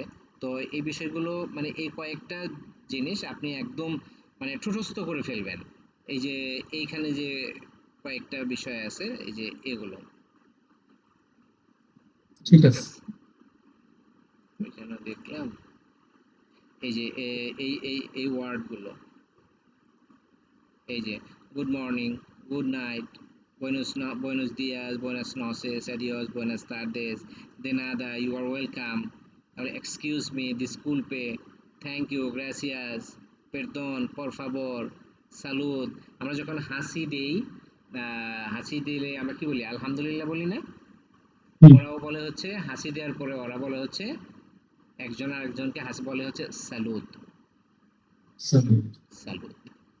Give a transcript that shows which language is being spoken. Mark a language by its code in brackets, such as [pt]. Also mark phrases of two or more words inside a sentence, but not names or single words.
[bn] তো এই বিষয়গুলো মানে এই কয়েকটা জিনিস আপনি একদম মানে ঠুটস্থ করে ফেলবেন, এই যে এইখানে যে কয়েকটা বিষয় আছে, এই যে এগুলো, ঠিক ঠিক আছে। আছে? ওই জন্য দেখলাম এই যে এই ওয়ার্ডগুলো, এই যে [en] good morning, good night, [es] buenos días, buenas noches, adiós, buenas tardes, de nada, [en] you are welcome, আর excuse me, disculpe, thank you, গ্রাসিয়াস, [es] perdón, por favor, [bn] সালুদ। আমরা যখন হাসি দেই, হাসি দিলে আমরা কি বলি? আলহামদুলিল্লাহ বলি না? হুম, ওরাও বলে হচ্ছে হাসি দেওয়ার পরে ওরা বলে হচ্ছে, একজন আরেকজনকে হাসি বলে হচ্ছে সালুদ, সাবমিট। সালুদ।